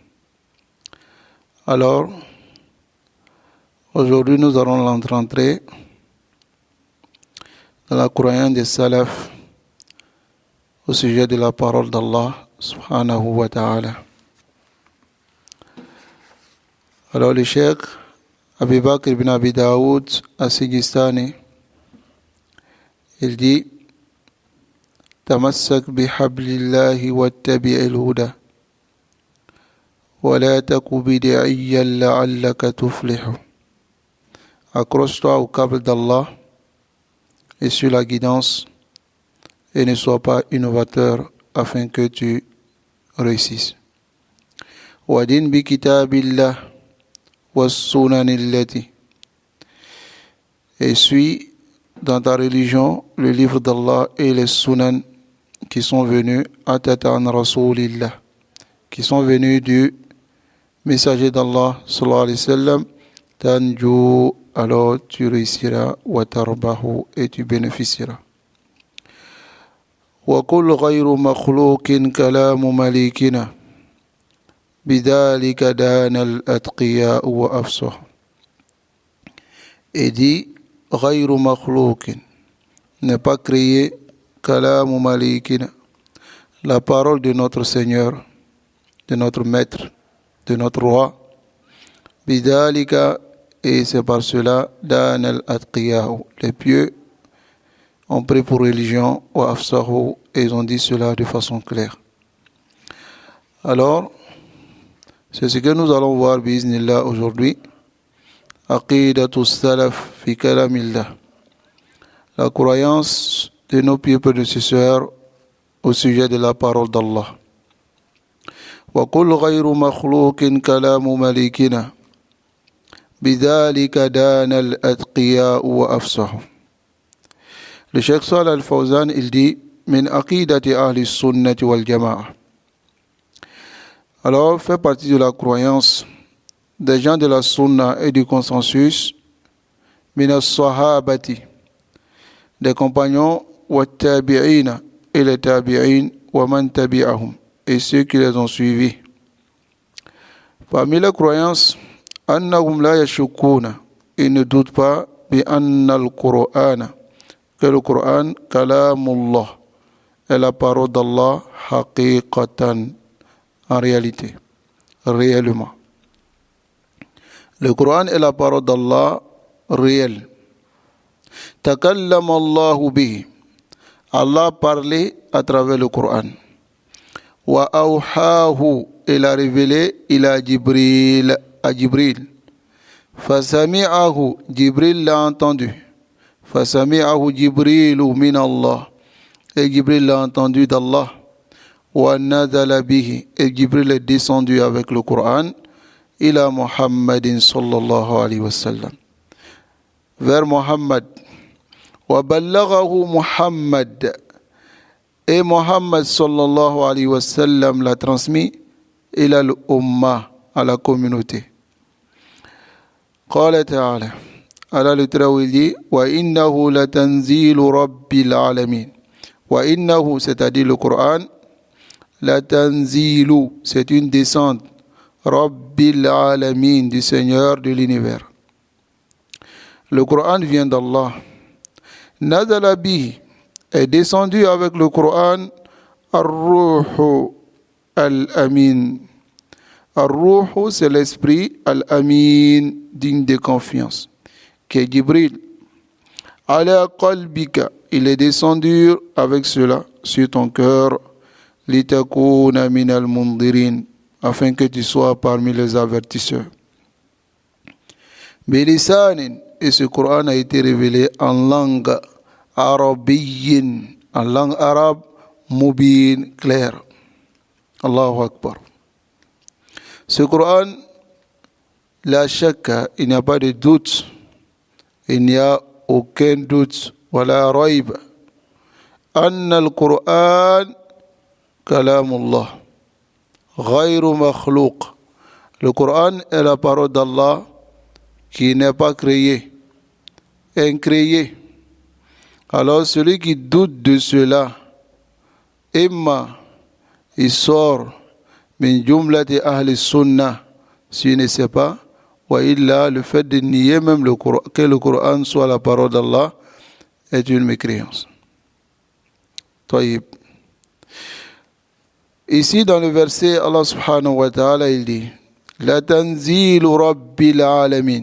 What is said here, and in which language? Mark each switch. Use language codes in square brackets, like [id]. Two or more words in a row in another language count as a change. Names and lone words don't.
[fr] Alors, aujourd'hui nous allons rentrer dans la croyance des salaf au sujet de la parole d'Allah [ar] سبحانه وتعالى. [fr] Alors le cheikh Abi Bakr ibn Abi Daoud al-Sijistani, il dit: [ar] تمسك بحبل الله واتبع الهدى ولا تك بدعيا لعلك تفلح. [fr] Accroche-toi au câble d'Allah et sur la guidance, et ne sois pas innovateur afin que tu réussisses. [ar] ودن بكتاب الله والسنن التي, [fr] et suis dans ta religion le livre d'Allah et les sunan qui sont venus [ar] أتت عن رسول الله, [fr] qui sont venus du messager d'Allah [ar] صلى الله عليه وسلم. [fr] Tanju, alors tu réussiras, [ar] وتربح, [fr] et tu bénéficieras. [ar] وقل غير مخلوق كلام مليكنا بذلك دان الأتقياء وأفصحوا. [fr] Et dit: [ar] غير مخلوق, [fr] n'est pas créé, [ar] كلام مليكنا, [fr] la parole de notre Seigneur, de notre Maître, de notre Roi. Bidhalika, et c'est par cela, [ar] دان الأتقياء, [fr] les pieux ont pris pour religion, [ar] وأفصحوا, [fr] et ils ont dit cela de façon claire. Alors, c'est ce que nous allons voir bi'iznillah aujourd'hui. [ar] عقيدة السلف في كلام الله, [fr] la croyance de nos pieux prédécesseurs au sujet de la parole d'Allah. [ar] وقل غير مخلوق كلام مليكنا بذلك دان الأتقياء وأفصحوا. [fr] Le Cheikh Salih al-Fawzan, il dit: [ar] من عقيدة أهل السنة والجماعة. [fr] Alors, fait partie de la croyance des gens de la sunna et du consensus, [ar] من الصحابة, [fr] des compagnons, [ar] والتابعين, [fr] et les tabi'in, [ar] ومن تبعهم, [fr] et ceux qui les ont suivis. Parmi les croyances, [ar] أنهم لا يشكون, [fr] ils ne doutent pas, [ar] بأن القرآن, [fr] que le Coran, kalamullah, est la parole d'Allah, haqiqatan, en réalité, réellement. Le Coran est la parole d'Allah réelle. [ar] تكلم الله به, [fr] Allah parlait à travers le Coran. [ar] وأوحاه, [fr] il a révélé [ar] إلى جبريل, [fr] à Jibril. Fasami'ahu, Jibril l'a entendu. [ar] فسمعه جبريل من الله, [fr] et Jibril l'a entendu d'Allah. [ar] ونزل به, [fr] et Jibril est descendu avec le Coran [ar] إلى محمد صلى الله عليه وسلم, [fr] vers Muhammad. [ar] وَبَلَّغَهُ Muhammad. [fr] Et Muhammad [ar] صلى الله عليه وسلم [fr] l'a transmis [ar] إلى الأمة, [fr] à la communauté. [ar] قال تعالى, على le وإنه لتنزيل رب العالمين. وإنه, [fr] c'est-à-dire le Coran, لتنزيل, c'est une descente, [ar] رب العالمين, [fr] du Seigneur de l'univers. Le Coran vient d'Allah. [ar] نزل به, [fr] est descendu avec le Coran, [ar] الروح Al-Amin. [fr] Ar-Ruh, c'est l'esprit, Al-Amin, digne de confiance, qui est Jibril. [ar] على قلبك, [fr] il est descendu avec cela sur ton cœur, [ar] لتكون من المنذرين, [fr] afin que tu sois parmi les avertisseurs. Bilisanin, et ce Coran a été révélé en langue arabiyyin, en langue arabe, mubin, claire. [ar] الله أكبر. [fr] Ce Coran, [ar] لا شك, [fr] il n'y a pas de doute, il n'y a aucun doute, [ar] ولا ريب أن القرآن كلام الله غير مخلوق. [fr] Le Coran est la parole d'Allah qui n'est pas créée, incréée. Alors celui qui doute de cela, imma, il sort [ar] من جملة أهل السنة, [fr] s'il ne sait pas, [ar] وإلا, [fr] le fait de nier même que le Coran soit la parole d'Allah est une mécréance. Taïb. Ici dans le verset, Allah [ar] سبحانه وتعالى, [fr] il dit [ar] لتنزيل رب العالمين.